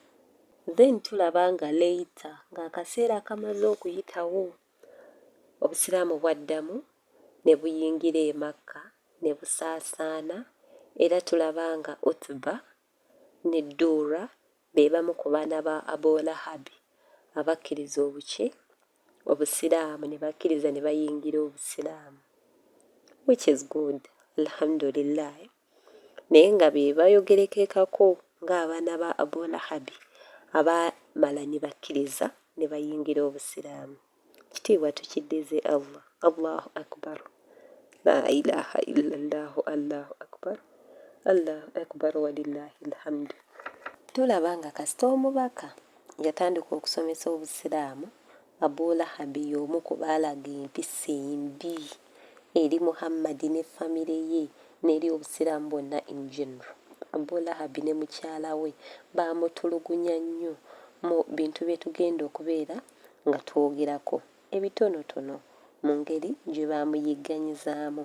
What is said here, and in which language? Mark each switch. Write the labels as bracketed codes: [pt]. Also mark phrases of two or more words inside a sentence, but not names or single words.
[lg] Then tulaba nga later ng'akaseera kamaze okuyitawo, obusiraamu bwaddamu ne buyingira e Makka ne busaasaana. Era tulaba nga Utba ne Duura be bamu ku baana ba Abu Lahabi abakkiriza obusiraamu ne bakkiriza ne bayingira obusiraamu, [en] which is good, [lg] alhamdulillah. Naye nga be bayogerekekako ng'abaana ba Abu Lahabi abaamala ne bakkiriza ne bayingira obusiraamu. Kitiibwa tukiddize Allah. [ar] الله أكبر، لا إله إلا الله، الله أكبر، الله أكبر ولله الحمد. [lg] Tulaba nga kasita omubaka yatandika okusomesa obusiraamu, Abu Lahabi y'omu ku baalaga empisa embi eri Muhammad ne famire ye n'eri obusiraamu bwonna [en] in general. [lg] Abu Lahabi ne mukyala we baamutulugunya nnyo mu bintu bye tugenda okubeera nga twogerako ebitonotono mu ngeri gye baamuyigganyizaamu.